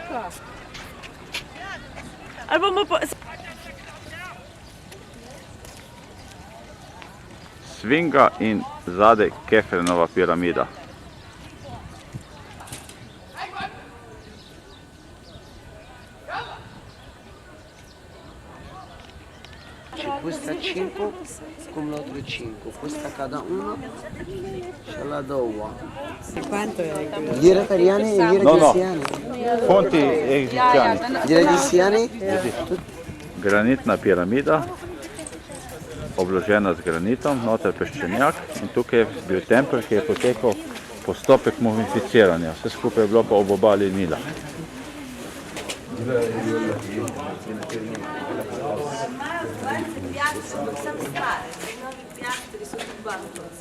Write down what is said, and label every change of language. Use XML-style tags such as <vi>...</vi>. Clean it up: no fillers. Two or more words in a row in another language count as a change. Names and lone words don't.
<sl>Ali bomo po... Sfinga in zadaj Kefrenova piramida.</sl> <it>Questa 5 come l'altro 5, questa cada 1 ce la do uguale. E quanto è? Lire italiane e lire egiziane. Fonti egiziani. Lire egiziane?</it> <sl>Granitna piramida, obložena z granitom, noter peščenjak in tukaj je bil tempelj, ki je potekal postopek mumificiranja. Vse skupaj je bilo pa ob obali Nila. Vsem stare, novi pijastri so tudi bankovci.</sl>